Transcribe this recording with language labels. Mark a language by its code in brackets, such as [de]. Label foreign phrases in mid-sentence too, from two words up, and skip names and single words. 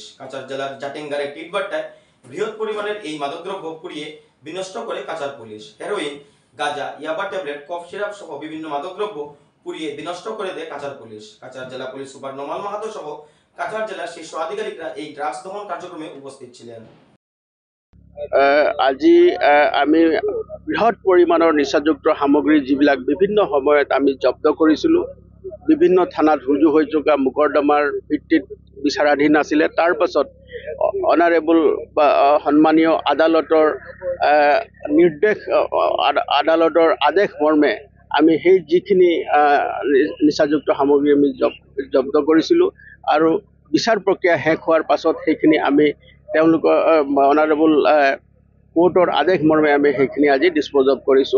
[bn] কাচার জেলার জাটিঙ্গার একটি ইটভাটায় বৃহৎ পরিমাণের এই মাদকদ্রব্য পুড়িয়ে বিনষ্ট করে কাচার পুলিশ। হেরোইন, গাঁজা, ইয়াবা ট্যাবলেট, কফ সিরাপ সহ বিভিন্ন মাদকদ্রব্য পুড়িয়ে বিনষ্ট করে দেয় কাচার পুলিশ। কাচার জেলা পুলিশ সুপার নোমাল মাহাতো সহ কাচার জেলার শীর্ষ আধিকারিকরা এই ড্রাগস দহন কার্যক্রমে উপস্থিত ছিলেন। [as] আজি আমি বৃহৎ পৰিমাণৰ নিচাযুক্ত সামগ্ৰী যিবিলাক বিভিন্ন সময়ত আমি জব্দ কৰিছিলোঁ, বিভিন্ন থানাত ৰুজু হৈ থকা মোকৰ্দমাৰ ভিত্তিত বিচাৰাধীন আছিলে। তাৰ পাছত অনাৰেবল বা সন্মানীয় আদালতৰ নিৰ্দেশ, আদালতৰ আদেশ মৰ্মে আমি সেই যিখিনি নিচাযুক্ত সামগ্ৰী আমি জব্দ কৰিছিলোঁ আৰু বিচাৰ প্ৰক্ৰিয়া শেষ হোৱাৰ পাছত সেইখিনি আমি তেওঁলোকৰ [en] honourable court [as] আদেশ মৰ্মে আমি সেইখিনি আজি [en] dispose of [as] কৰিছোঁ।